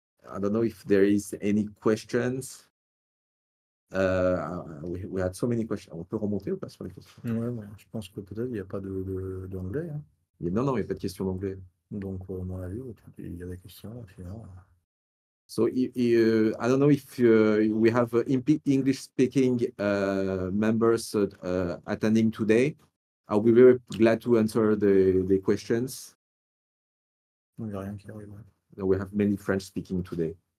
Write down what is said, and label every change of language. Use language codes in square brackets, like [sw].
[en] I don't know if there is any questions. We had so many questions. [fr] On peut remonter ou pas sur les questions? Ouais, bon, je pense que peut-être il n'y a pas d'anglais. Hein. Non, il n'y a pas de questions d'anglais. Donc, à mon avis, il y a des questions. Sinon... [en] So I don't know if we have English-speaking members attending today. I'll be very glad to answer the questions. [fr] Il n'y a rien qui arrive. [en] No, we have many French-speaking today.